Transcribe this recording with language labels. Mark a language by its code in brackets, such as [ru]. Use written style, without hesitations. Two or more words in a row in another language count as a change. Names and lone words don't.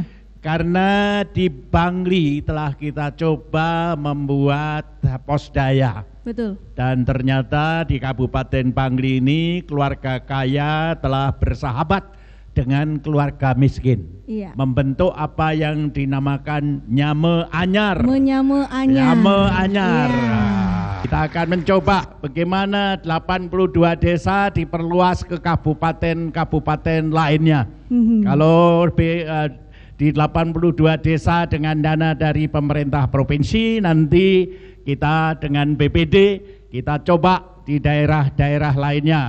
[id] Karena di Bangli telah kita coba membuat posdaya. Betul. Dan ternyata di Kabupaten Bangli ini keluarga kaya telah bersahabat dengan keluarga miskin. Iya. Membentuk apa yang dinamakan Nyame Anyar. Menyame anyar. Nyame Anyar. Iya. Kita akan mencoba bagaimana 82 desa diperluas ke kabupaten-kabupaten lainnya. Kalau di 82 desa dengan dana dari pemerintah provinsi, nanti kita dengan BPD kita coba di daerah-daerah lainnya.